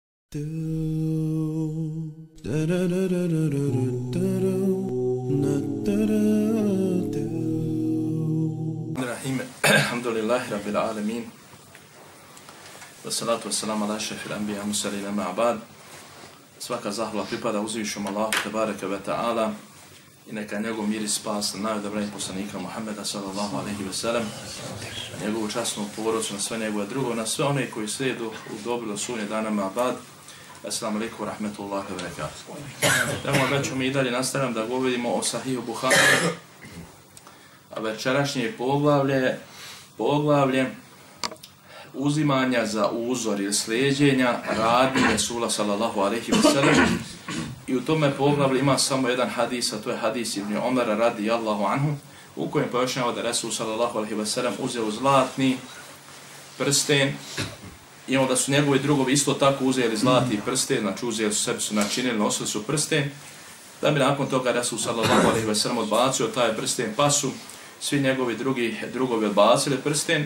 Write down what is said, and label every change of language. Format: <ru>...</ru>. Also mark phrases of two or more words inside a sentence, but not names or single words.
<ar>الحمد لله رب العالمين. والصلاة والسلام على أشرف الأنبياء المرسلين أما بعد.</ar> <bs>Svaka zahvala pripada uzvišenom Allahu</bs> <ar>تبارك وتعالى</ar> <bs>i neka njegov mir i spas na najodabrajih poslanika Muhammeda</bs> <ar>صلى الله عليه وسلم,</ar> <bs>na njegovu časnu porodicu, na sve njegove drugo, na sve one koji slijedu u dobro do sunje dana</bs> <ar>أما بعد. السلام عليكم ورحمة الله وبركاته.</ar> <bs>Evo već mi i dalje nastavljam da govorimo o Sahihu Buhari, a večerašnje poglavlje uzimanja za uzor ili slijeđenja radnji Resula</bs> <ar>صلى الله عليه وسلم.</ar> <bs>I u tome poglavlju ima samo jedan hadis, a to je hadis Ibn Omara</bs> <ar>رضي الله عنه,</ar> <bs>u kojem pojašnjava da Resul</bs> <ar>صلى الله عليه وسلم</ar> <bs>uzeo zlatni prsten i onda su njegovi drugovi isto tako uzeli zlatni prsten, znači uzeli su sebi, su načinili, nosili su prsten, da bi nakon toga Resul</bs> <ar>صلى الله عليه وسلم</ar> <bs>odbacio taj prsten, pa su svi njegovi drugovi odbacili prsten.</bs>